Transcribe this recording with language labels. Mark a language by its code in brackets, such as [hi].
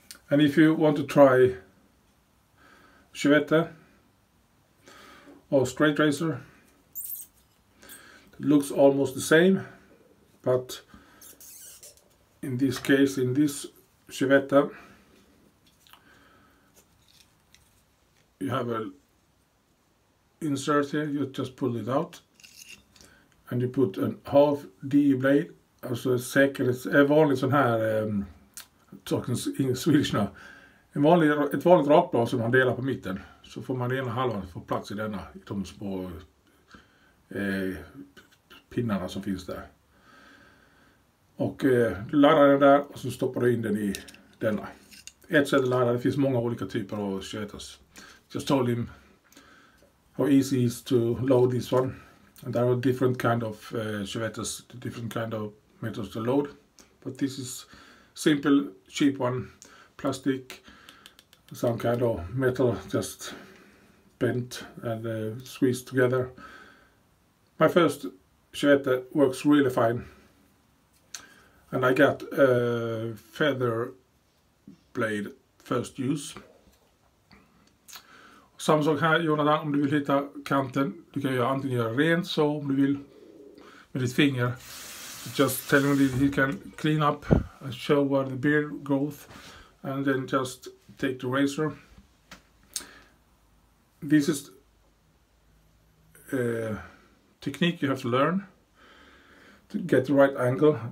[en] And if you want to try shavette or straight razor, it looks almost the same, but in this case, in this shavette, you have a insert here. You just pull it out and you put [sv] en half D-blade, alltså säkerhets, vanligt sån här, [en] talking Swedish [sv] nu, ett vanligt rakblad som man delar på mitten, så får man ena halvan få plats i denna, i de små pinnarna som finns där. Och du laddar den där och så stoppar du in den i denna. Ett sätt att ladda, det finns många olika typer av shavettes. [en] Just told him how easy it is to load this one. And there are different kind of shavettes, different kind of methods to load. But this is simple, cheap one, plastic, some kind of metal, just bent and squeezed together. My first shavette works really fine. And I got a feather blade first use. [sv] Samma sak här, Jonathan, om du vill hitta kanten, du kan antingen göra rent så om du vill med ditt finger. [en] Just telling him he can clean up and show where the beard growth, and then just take the razor. This is a technique you have to learn to get the right angle.